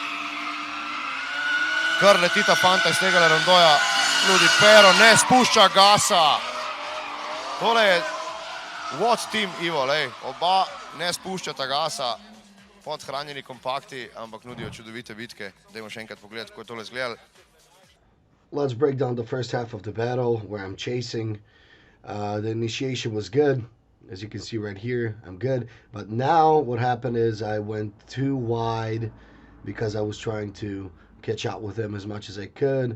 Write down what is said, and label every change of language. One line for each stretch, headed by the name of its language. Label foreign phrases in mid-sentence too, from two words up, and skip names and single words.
Slovenian: Kar letita fanta iz tega rondoja. Ludi Pero ne spušča gasa. Tole je WOT team, Ivo, lej. Oba ne spuščata gasa. Podhranjeni kompakti, ampak nudijo čudovite bitke. Dajmo še enkrat pogledati, kako je tole izgledalo.
English: Let's break down the first half of the battle where I'm chasing. The initiation was good. As you can see right here, I'm good. But now what happened is I went too wide because I was trying to catch up with him as much as I could.